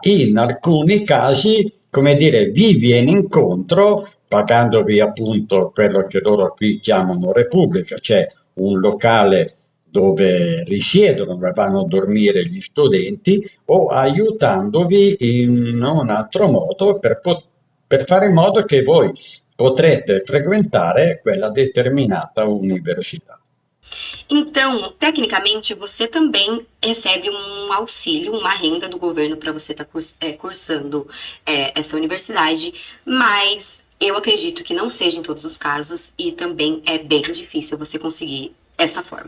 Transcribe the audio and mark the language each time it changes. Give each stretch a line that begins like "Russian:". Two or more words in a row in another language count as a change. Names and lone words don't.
Italian: in alcuni casi, come dire, vi viene incontro pagandovi appunto quello che loro qui chiamano repubblica, cioè un locale dove risiedono, dove vanno a dormire gli studenti, o aiutandovi in un altro modo per fare in modo che voi potrete frequentare quella determinata università.
Portuguese: Então, tecnicamente, você também recebe um auxílio, uma renda do governo para você estar cursando essa universidade, mas eu acredito que não seja em todos os casos e também é bem difícil você conseguir essa forma.